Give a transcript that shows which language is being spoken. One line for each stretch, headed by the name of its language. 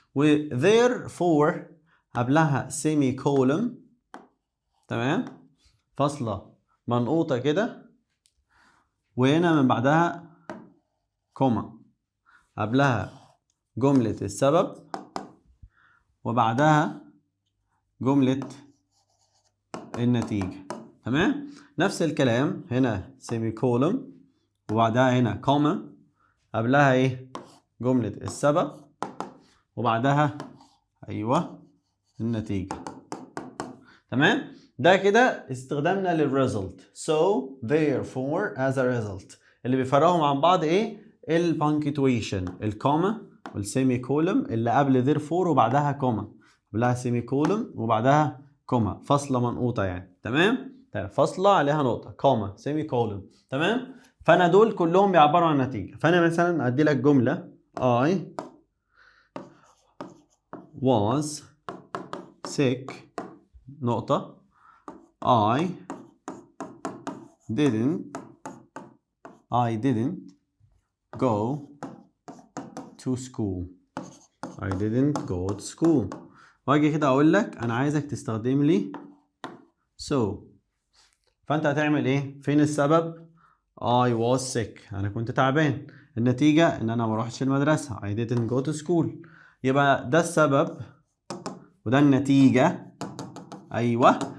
Arabic: و therefore قبلها سيمي كولوم، تمام، فاصلة منقوطة كده، وهنا من بعدها كوما، قبلها جملة السبب وبعدها جملة النتيجة. تمام. نفس الكلام هنا سيمي كولوم وبعدها هنا كوما، قبلها ايه؟ جملة السبب وبعدها ايوه النتيجة. تمام. ده كده استخدامنا للريزلت
English: so therefore as a result.
Arabic: اللي بيفرقهم عن بعض ايه؟ البانكتويشن، الكوما والسيمي كولوم اللي قبل therefore وبعدها كوما، قبلها سيمي كولوم وبعدها كوما، فاصلة منقوطة يعني. تمام. فاصلة عليها نقطة، كوما، سيمي كولوم. تمام. فانا دول كلهم بيعبروا عن النتيجة. فانا مثلا ادي لك جملة
English: I was sick
Arabic: نقطة
English: I didn't go to school. I didn't go to school.
Arabic: واجي كده اقول لك انا عايزك تستخدم لي so. فانت هتعمل ايه؟ فين السبب؟
English: I was sick،
Arabic: انا كنت تعبان. النتيجة ان انا ما روحتش المدرسة
English: I didn't go to school.
Arabic: يبقى ده السبب وده النتيجة. ايوه.